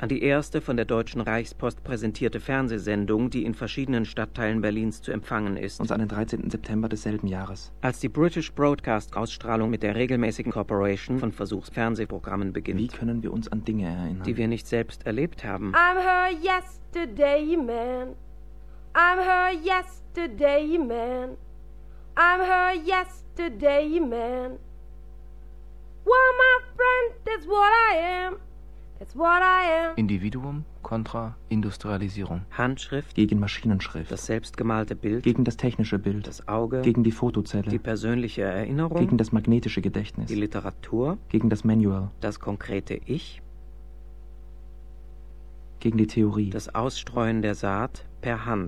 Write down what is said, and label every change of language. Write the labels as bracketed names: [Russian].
[German] An die erste von der Deutschen Reichspost präsentierte Fernsehsendung, die in verschiedenen Stadtteilen Berlins zu empfangen ist. Und an den 13. September desselben Jahres. Als die British Broadcast Ausstrahlung mit der regelmäßigen Cooperation von Versuchsfernsehprogrammen beginnt. Wie können wir uns an Dinge erinnern, die wir nicht selbst erlebt haben? [English] I'm her yesterday man, I'm her yesterday man, I'm her yesterday man. Well, my friend, that's what I am, that's what I am. [German] Individuum, contra Industrialisierung. Handschrift gegen Maschinenschrift. Das selbstgemalte Bild gegen das technische Bild. Das Auge gegen die Fotozelle. Die persönliche Erinnerung gegen das magnetische Gedächtnis. Die Literatur gegen das Manual. Das konkrete Ich gegen die Theorie. Das Ausstreuen der Saat per Hand